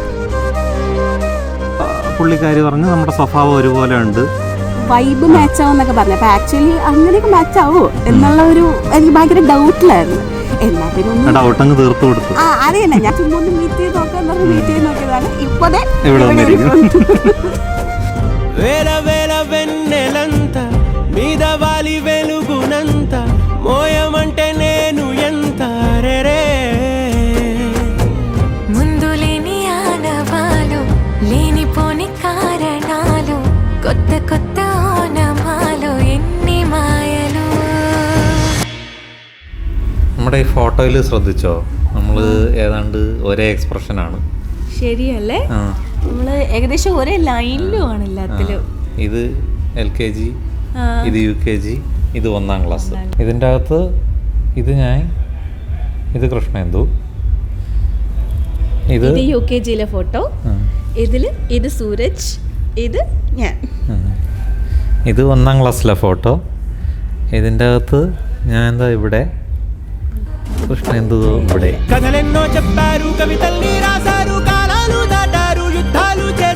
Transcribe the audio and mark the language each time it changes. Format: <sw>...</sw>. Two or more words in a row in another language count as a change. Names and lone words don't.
<ml>പുള്ളിക്കാരി പറഞ്ഞു നമ്മുടെ സ്വഭാവം ഒരുപോലെ ഉണ്ട്,</ml> <en>vibe match</en> <ml>ആവും എന്നൊക്കെ പറഞ്ഞു. അപ്പൊ ആക്ച്വലി അങ്ങനെയൊക്കെ മാച്ച് ആവോ എന്നുള്ള ഒരു എനിക്ക് ഭയങ്കര ഡൗട്ടിലായിരുന്നു. എന്നാ പിന്നെ ഡൗട്ടങ്ങ് തീർത്തു കൊടുത്തു. അത് തന്നെ ഞാൻ ചുമ്മാ ഒന്ന് മീറ്റ് ചെയ്ത് നോക്കാൻ പറഞ്ഞ് മീറ്റ് ചെയ്ത് നോക്കിയതാണ്. ഇപ്പതേ</ml> <te>మీద వాలి వెలుగునంత మోయమంటే నేను ఎంత ముందు లేని ఆనవాలు లేనిపోని కారణాలు కొత్త కొత్త ఓనమాలు ఎన్ని మాయలు.</te> <ml>നമ്മുടെ ഈ ഫോട്ടോയിൽ ശ്രദ്ധിച്ചോ, നമ്മൾ ഏതാണ്ട് ഒരേ എക്സ്പ്രഷനാണ്. ശരിയല്ലേ? നമ്മള് ഏകദേശം ഒരേ ലൈനിലും ആണ് എല്ലാത്തിലും. ഇത് LKG, ഇത് UKG, ഇത് 1ാം ക്ലാസ്. ഇതിൻ്റെ അകത്ത് ഇത് ഞാൻ, ഇത് കൃഷ്ണേന്ദു, ഇത് UKGയിലെ ഫോട്ടോ, ഇത് സൂരജ്, ഇത് ഞാൻ. ഇത് 1ാം ക്ലാസ്സിലെ ഫോട്ടോ. ഇതിൻ്റെ അകത്ത് ഞാൻ എന്താ ഇവിടെ,</ml> <te>కృష్ణేందు ఇప్పుడే కథలెన్నో చెప్పారు, కవితల్ని రాశారు, కాలాలు దాటారు, యుద్ధాలు</te>